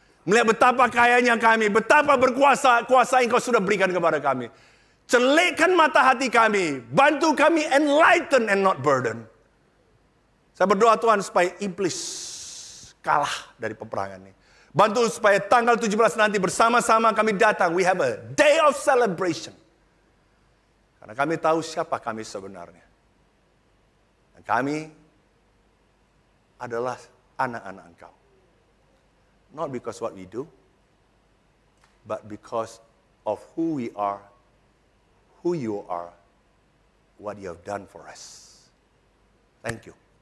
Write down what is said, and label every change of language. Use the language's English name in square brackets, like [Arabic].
[Indonesian] Melihat betapa kayanya kami, betapa kuasa Engkau sudah berikan kepada kami. Celikkan mata hati kami, bantu kami [English] enlighten and not burden. [Indonesian] Saya berdoa Tuhan supaya iblis kalah dari peperangan ini. Bantu supaya tanggal 17 nanti bersama-sama kami datang. [English] We have a day of celebration. [Indonesian] Karena kami tahu siapa kami sebenarnya. Dan kami adalah anak-anak Engkau. [English] Not because what we do, but because of who we are, who you are, what you have done for us. Thank you.